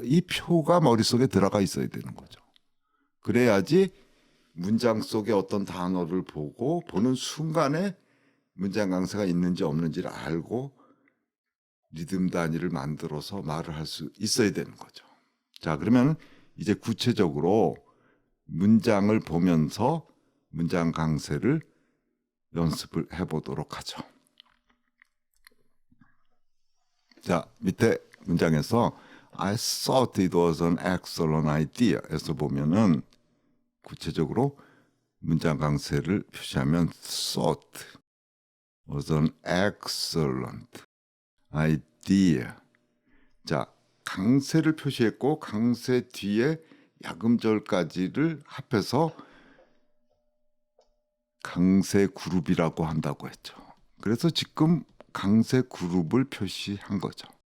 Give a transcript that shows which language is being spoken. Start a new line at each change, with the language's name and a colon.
Korean: 이 표가 머릿속에 들어가 있어야 되는 거죠. 그래야지 문장 속에 어떤 단어를 보는 순간에 문장 강세가 있는지 없는지를 알고 리듬 단위를 만들어서 말을 할 수 있어야 되는 거죠. 자, 그러면 이제 구체적으로 문장을 보면서 문장 강세를 연습을 해보도록 하죠. 자, 밑에 문장에서
English: I thought it was an excellent idea
Korean: 에서 보면은 구체적으로 문장 강세를 표시하면
English: thought was an excellent idea.
Korean: 자, 강세를 표시했고 강세 뒤에 약음절까지를 합해서 강세 그룹이라고 한다고 했죠. 그래서 지금 강세 그룹을 표시한 거죠.